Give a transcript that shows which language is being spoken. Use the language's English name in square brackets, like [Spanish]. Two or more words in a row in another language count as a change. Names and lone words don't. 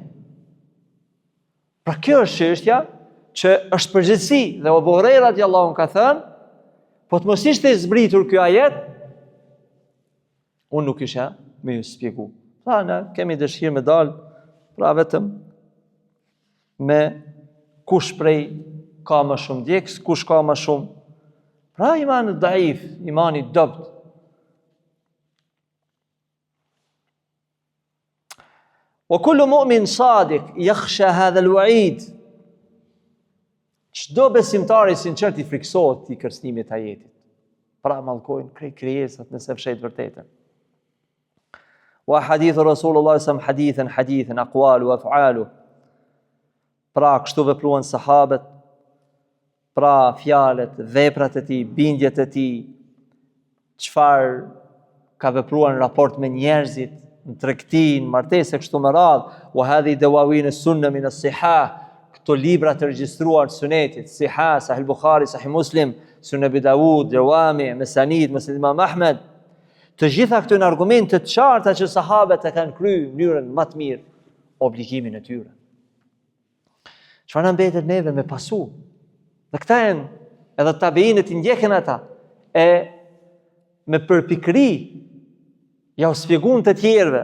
[Albanian] Pra kjo është çështja që është përgjithësi dhe Abu Huraira [Arabic] رضي الله عنه [Albanian] ka thënë, po të mos ishte zbritur ky ajet, unë nuk isha me ju shpjegu. Pra ne kemi dëshirë me dalë, pra vetëm me kush prej ka më shumë djeks, kush ka më shumë. Pra [Arabic] الإيمان ضعيف, [Albanian] imani dobt. [Arabic] وكل مؤمن صادق يخشى هذا الوعيد. [Albanian] Çdo besimtar i sinqert i friksohet i kërcënimit të ajetit. Pra mallkojnë krijesat nëse fshet vërtetën. [Arabic] وحديث رسول الله صلى الله عليه وسلم حديثا أقوالا وأفعالا. [Albanian] Pra kështu vepruan sahabët, pra fjalët, veprat e tij, bindjet e tij, çfarë ka vepruar në raport me njerëzit, në tregti, në martesë kështu me radhë, [Arabic] وهذه دواوين السنة من الصحاح, [Albanian] këto libra të regjistruar të sunetit, [Arabic] Sihah, [Albanian] Sahih Bukhari, Sahih Muslim, Sunan Abi Dawud, Jawami, Mesanid, Musnad Imam Ahmed, të gjitha këto janë argumente të qarta që sahabët e kanë kryer në mënyrën më të mirë obligimin e tyre. Çfarë na mbetet neve me pasu? Dhe këta janë edhe tabiinët i ndjekin ata e me përpikëri ja u sfjeguan të tjerëve.